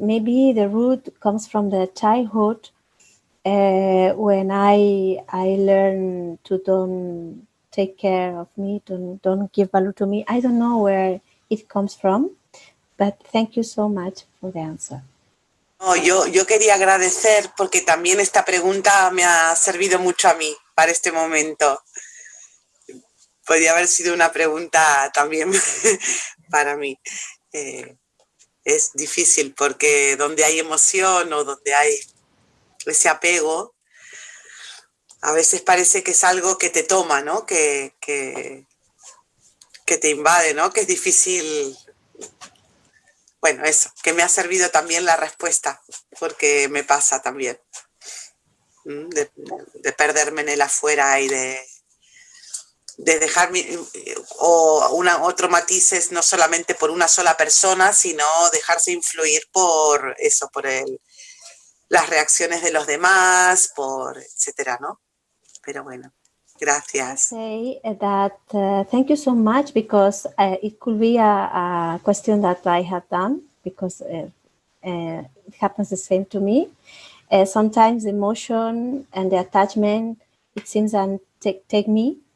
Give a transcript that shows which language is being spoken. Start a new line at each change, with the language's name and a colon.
English: Maybe the root comes from the childhood when I learned to don't take care of me, don't give value to me. I don't know where it comes from, but thank you so much for the answer.
Spanish: No, yo quería agradecer porque también esta pregunta me ha servido mucho a mí para este momento. Podría haber sido una pregunta también para mí. Es difícil porque donde hay emoción o donde hay ese apego, a veces parece que es algo que te toma, ¿no? Que te invade, ¿no? Que es difícil. Bueno, eso, que me ha servido también la respuesta, porque me pasa también. De perderme en el afuera y de dejar otro matiz es no solamente por una sola persona, sino dejarse influir por eso, por las reacciones de los demás, por etcétera, ¿no? Pero bueno, gracias.
English: Say that thank you so much because it could be a question that I have done because it happens the same to me. Sometimes the emotion and the attachment, it seems and take me.